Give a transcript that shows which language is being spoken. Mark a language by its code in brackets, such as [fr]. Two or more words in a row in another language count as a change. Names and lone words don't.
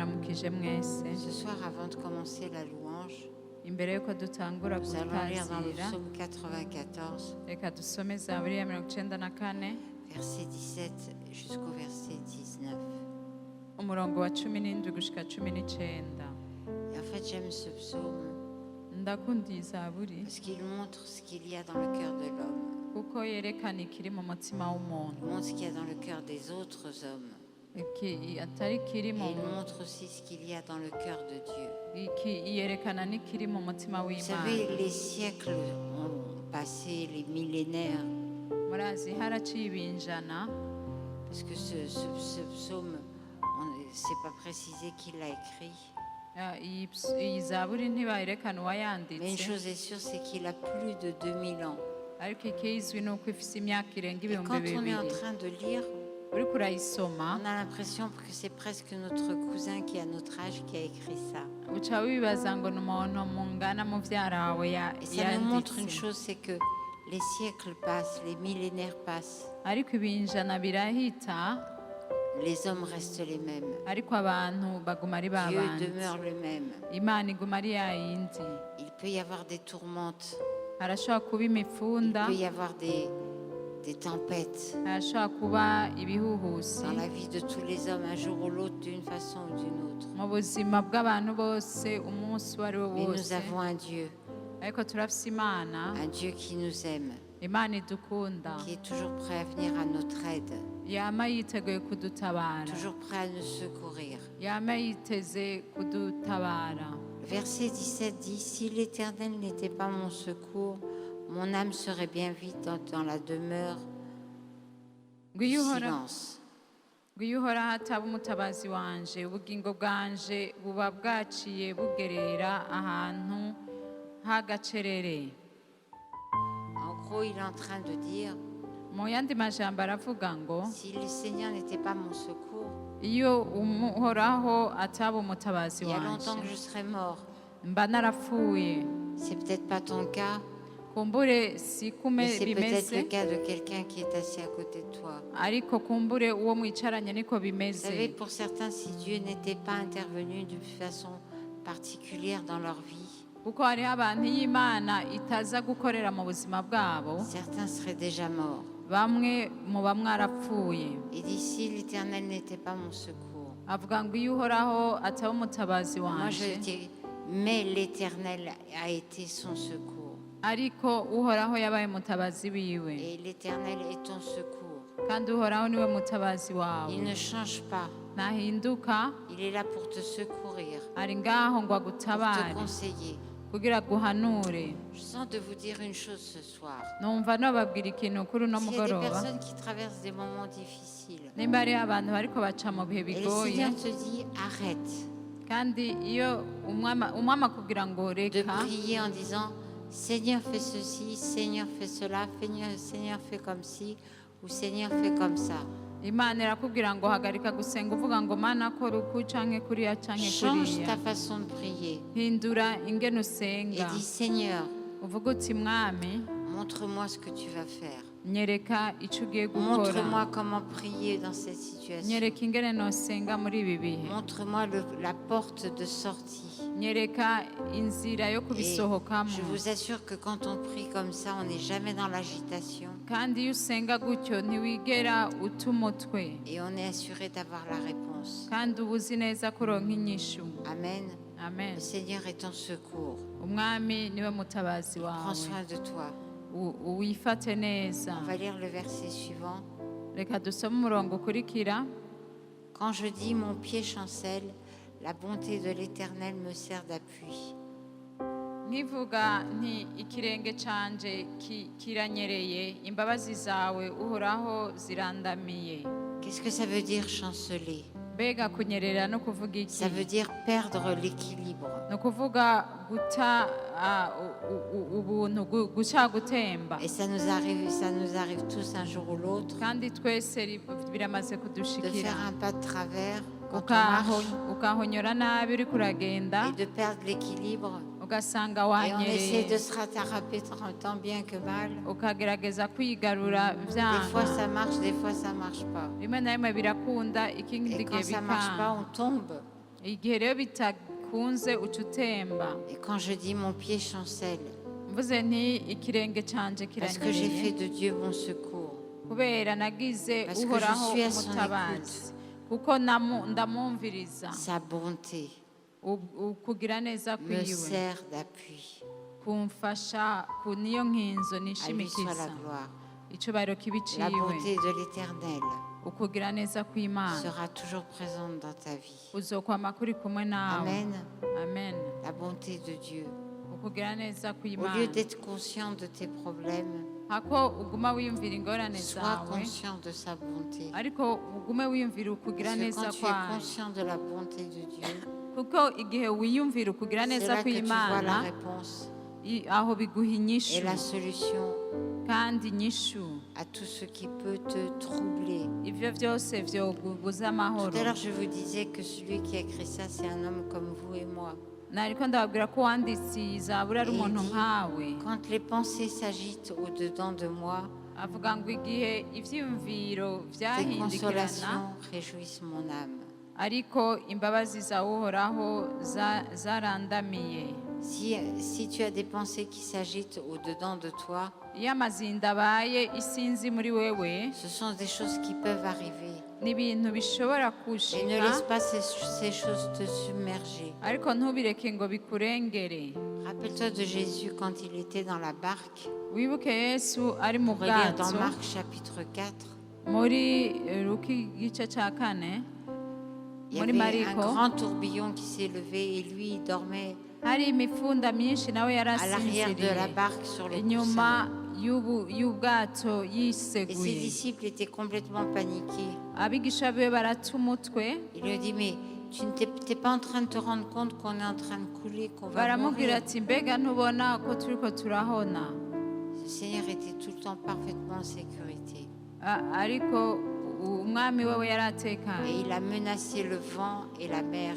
[rn] ndabaramukije mwese [fr] Ce soir, avant de commencer la louange, [rn] imbere yuko dutangura [fr] nous allons lire dans le [rn] gutazira [fr] psaume 94, [rn] reka dusome zaburi ya 94 [fr] verset 17 jusqu'au verset 19. [rn] umurongo wa 17 gushika 19. [fr] Et en fait, j'aime ce psaume [rn] ndakunda iyi zaburi [fr] parce qu'il montre ce qu'il y a dans le cœur de l'homme. [rn] kuko yerekana ikiri mu mutima w'umuntu [fr] Il montre ce qu'il y a dans le cœur des autres hommes. [rn] atari kiri [fr] Et [rn] mu [fr] il montre aussi ce qu'il y a dans le cœur de Dieu. [rn] yerekana n'ikiri mu mutima [fr] Vous [rn] w'Imana. [fr] savez, les siècles ont passé, les millénaires, [rn] murazi haraciye ibinjana [fr] parce que ce psaume, c'est pas précisé qui l'a écrit. [rn] iyi zaburi ntibayerekana [fr] Mais une [rn] uwayanditse [fr] chose est sûre, c'est qu'il a plus de 2000 ans. [rn] ariko ikizwi ni uko ifise imyaka irenga [fr] Et [rn] ibihumbi [fr] quand on est en [rn] bibiri [fr] train de lire, [rn] uriko urayisoma [fr] on a l'impression que c'est presque notre cousin qui a notre âge qui a écrit ça. [rn] uca wibaza ngo ni umuntu mungana muvyara wawe [fr] Et ça nous montre une [rn] yanditse [fr] chose, c'est que les siècles passent, les millénaires passent, [rn] ariko ibinjana birahita [fr] les hommes restent les mêmes. [rn] ariko abantu baguma ari [fr] Dieu [rn] babandi [fr] demeure le même. [rn] imana iguma ari yayindi [fr] Il peut y avoir des tourmentes, [rn] harashobora kuba [fr] il [rn] imifunda [fr] peut y avoir des tempêtes [rn] harashobora kuba ibihuhusi [fr] dans la vie de tous les hommes, un jour ou l'autre, d'une façon ou d'une autre. [rn] mu buzima bw'abantu bose umunsi uwo ari wo [fr] Mais nous [rn] wose [fr] avons un Dieu [rn] turafise imana [fr] qui nous aime, [rn] imana idukunda [fr] qui est toujours prêt à venir à notre aide, [rn] yama yiteguye kudutabara [fr] toujours prêt à nous secourir. [rn] yama yiteze kudutabara. [fr] Le verset 17 dit, si l'Éternel n'était pas mon secours, mon âme serait bien vite dans la demeure du silence. [rn] ngo iyo uhoraho ataba umutabazi wanje ubugingo bwanje buba bwaciye bugerera ahantu h'agacerere. [fr] En gros, il est en train de dire, [rn] mu yandi majambo aravuga ngo [fr] si le Seigneur n'était pas mon secours, [rn] iyo uhoraho ataba umutabazi [fr] il y a [rn] wanje [fr] longtemps que je serais mort. [rn] mba narapfuye. [fr] C'est peut-être pas ton cas, [rn] kumbure si [fr] mais c'est peut-être le [rn] bimeze [fr] cas de quelqu'un qui est assis à côté de toi. [rn] ariko kumbure uwo mwicaranye niko [fr] Vous savez, [rn] bimeze. [fr] pour certains, si Dieu n'était pas intervenu d'une façon particulière dans leur vie, [rn] kuko hariho abantu iyo imana itaza gukorera mu buzima bwabo [fr] certains seraient déjà morts. [rn] bamwe muba mwarapfuye. [fr] Et dit, si l'Éternel n'était pas mon secours, [rn] avuga ngo iyo uhoraho ataba umutabazi [fr] moi je [rn] wanje [fr] dis, mais l'Éternel a été son secours. [rn] ariko uhoraho yabaye umutabazi wiwe [fr] Et l'Éternel est ton secours. [rn] kandi uhoraho niwe mutabazi wawe [fr] Il ne change pas. [rn] ntahinduka [fr] Il est là pour te secourir, [rn] ari ngaho ngo [fr] pour te [rn] agutabare [fr] conseiller. [rn] kugira aguhanure. [fr] Je sens de vous dire une chose ce soir. [rn] numva nababwira ikintu kuri uno [fr] S'il y a des [rn] mugoroba [fr] personnes qui traversent des moments difficiles, [rn] nimba hariho abantu bariko baca mu bihe [fr] et le [rn] bigoye [fr] Seigneur te dit, arrête [rn] kandi iyo umwami akubwira ngo [fr] de [rn] reka [fr] prier en disant, Seigneur fais ceci, Seigneur fais cela, Seigneur fais comme ci, ou Seigneur fais comme ça. [rn] imana irakubwira ngo hagarika gusenga uvuga ngo mana kora uku canke kuriya canke [fr] Change [rn] kuriya [fr] ta façon de prier [rn] hindura ingene [fr] et [rn] usenga [fr] dis, Seigneur, [rn] uvuga uti mwami [fr] montre-moi ce que tu vas faire. [rn] nyereka ico ugiye gukora [fr] Montre-moi comment prier dans cette situation. [rn] nyereka ingene nosenga muri ibi bihe [fr] Montre-moi la porte de sortie. [rn] nyereka inzira yo [fr] Et [rn] kubisohokamo. [fr] je vous assure que quand on prie comme ça, on n'est jamais dans l'agitation [rn] kandi iyo usenga gutyo ntiwigera uta umutwe [fr] et on est assuré d'avoir la réponse. [rn] kandi uba uzi neza kuronka inyishu. [fr] Amen. [rn] amen. [fr] Le Seigneur est ton secours. [rn] umwami niwe mutabazi [fr] Prends [rn] wawe [fr] soin de toi. [rn] wifate neza. [fr] On va lire le verset suivant. [rn] reka dusome umurongo ukurikira. [fr] Quand je dis mon pied chancelle, la bonté de l'Éternel me sert d'appui. [rn] nkivuga nti ikirenge canje kiranyereye imbabazi zawe uhoraho zirandamiye. [fr] Qu'est-ce que ça veut dire chanceler? [rn] mbega kunyerera no kuvuga iki? [fr] Ça veut dire perdre l'équilibre. [rn] ni ukuvuga guta ubuntu guca gutemba. [fr] Et ça nous arrive tous un jour ou l'autre [rn] kandi twese biramaze [fr] de [rn] kudushikira [fr] faire un pas de travers quand on marche [rn] ukahonyora nabi uri kuragenda [fr] et de perdre l'équilibre. [rn] ugasanga [fr] Et on essaie de [rn] wanyereye [fr] se rattraper tant bien que mal. [rn] ukagerageza kwigarura [fr] Des fois ça [rn] vyanga [fr] marche, des fois ça marche pas. [rn] rimwe na rimwe birakunda ikindi [fr] Et [rn] gihe [fr] quand ça marche pas, [rn] bikanga [fr] on tombe. [rn] igihe rero bitakunze uca utemba. [fr] Et quand je dis mon pied chancelle, [rn] Mvuze nti ikirenge canje [fr] parce que j'ai fait [rn] kiranyereye [fr] de Dieu mon secours, [rn] kubera nagize [fr] Parce que [rn] uhoraho [fr] je suis à son [rn] umutabazi, kuko ndamwumviriza. [fr] sa bonté [rn] Ukugira neza [fr] me [rn] kwiwe [fr] sert d'appui. [rn] kumfasha niyo nkinzo [fr] À lui soit la [rn] nishimikiza. [fr] gloire. [rn] Icubahiro kibi [fr] La [rn] ciwe. [fr] bonté de l'Éternel [rn] Ukugira neza kw'Imana [fr] sera toujours présente dans ta vie. [rn] uzokwama kuri kumwe nawe. [fr] Amen. [rn] Amen. [fr] La bonté de Dieu. [rn] Ukugira neza [fr] Au lieu [rn] kw'Imana. [fr] d'être conscient de tes problèmes, [rn] Hako uguma wiyumvira ingorane [fr] sois [rn] zawe, [fr] conscient de sa bonté. [rn] ariko ugume wiyumvira ukugira [fr] Parce que [rn] neza [fr] quand tu es [rn] kwayo. [fr] conscient de la bonté de Dieu, [rn] Kuko igihe wiyumvira ukugira [fr] c'est [rn] neza [fr] là que tu vois la [rn] kw'Imana, [fr] réponse [rn] aho biguha [fr] et [rn] inyishu [fr] la solution [rn] kandi inyishu. [fr] à tout ce qui peut te troubler. [rn] Ivyo vyose vyogubuza [fr] Tout [rn] amahoro. [fr] à l'heure, je vous disais que celui qui a écrit ça, c'est un homme comme vous et moi. [rn] Nariko ndababwira ko uwanditse iyi zaburi ari [fr] Et il [rn] umuntu [fr] dit, [rn] nkawe. [fr] quand les pensées s'agitent au-dedans de moi, [rn] Avuga ngo igihe ivyiyumviro [fr] tes [rn] vyahindikirana, [fr] consolations réjouissent mon âme. [rn] ariko imbabazi za uhoraho zarandamiye. [fr] Si tu as des pensées qui s'agitent au-dedans de toi, [rn] Iyo amazinda abaye isinzi muri wewe, [fr] ce sont des choses qui peuvent arriver. [rn] ni ibintu bishobora [fr] Et ne [rn] kushika, [fr] laisse pas ces choses te submerger. [rn] ariko ntubireke ngo bikurengere. [fr] Rappelle-toi de Jésus quand il était dans la barque. [rn] Wibuke Yesu ari mu [fr] Pour relire dans [rn] bwato [fr] Marc chapitre 4. [rn] muri Luka igice ca kane, [fr] Il y [rn] muri [fr] avait un [rn] Mariko, [fr] grand tourbillon qui s'est levé et lui, il dormait [rn] hari imifunda myinshi nawe [fr] à l'arrière de la [rn] yarasinziriye [fr] barque sur le [rn] inyuma [fr] coussin. [rn] y'ubwato [fr] Et ses [rn] yiseguye. [fr] disciples étaient complètement paniqués. [rn] Abigisha biwe barata umutwe, [fr] Il lui dit, mais tu n'es pas en train de te rendre compte qu'on est en train de couler, qu'on va [rn] baramubwira [fr] mourir. [rn] ati mbega ntubona ko turiko turahona. [fr] Le Seigneur était tout le temps parfaitement en sécurité. [rn] Ariko umwami wewe yari [fr] Et [rn] atekanye, [fr] il a menacé le vent et la mer.